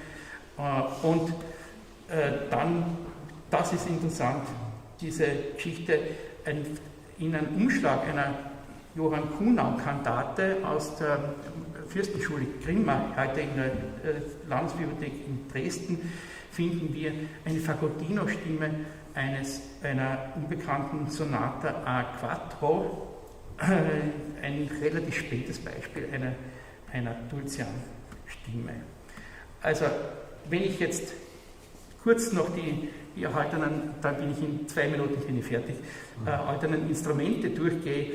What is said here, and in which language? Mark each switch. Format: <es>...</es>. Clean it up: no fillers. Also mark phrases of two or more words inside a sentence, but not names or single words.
<de>Und dann, das ist interessant, diese Geschichte in einem Umschlag einer Johann Kuhnau-Kantate aus der Fürstenschule Grimma, heute in der Landesbibliothek in Dresden, finden wir eine Fagottino-Stimme einer unbekannten</de> <it>Sonata a quattro,</it> <de>ein relativ spätes Beispiel einer Dulcian-Stimme. Also, wenn ich jetzt kurz noch die erhaltenen, dann bin ich in 2 Minuten fertig, erhaltenen Instrumente durchgehe.</de>